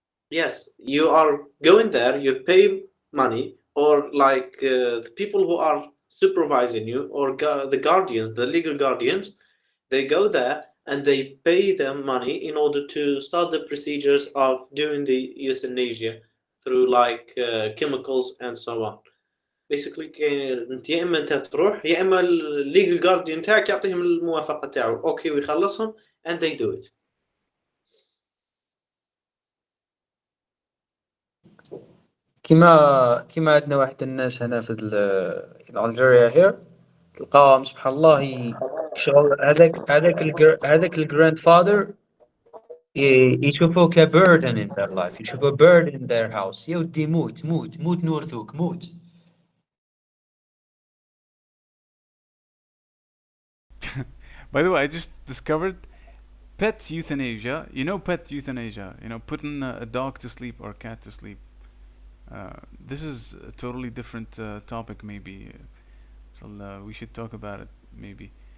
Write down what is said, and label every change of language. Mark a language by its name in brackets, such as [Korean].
[English] Yes, you are going there, you pay money, or like the people who are supervising you, or the guardians, the legal guardians, they go there and they pay them money in order to start the procedures of doing the euthanasia through like chemicals and so on. Basically [Arabic] انت يا اما انت تروح يا اما الليجل جارديان تاعك يعطيهم الموافقه تاعو اوكي ويخلصهم [English] and they do it. [Arabic] كيما عندنا واحد الناس هنا في الجزائر هير، تلقاهم سبحان الله شغل هذاك الجراند فادر يشوفوه كبيردن [English] in their life، [Arabic] يشوفوه [English] burden in their house. [Arabic] يا ودي موت موت موت نورثوك موت. [English] By the way, I just discovered pet euthanasia. You know pet euthanasia. You know, putting a dog to sleep or a cat to sleep. This is a totally different topic, maybe. So we should talk about it, maybe.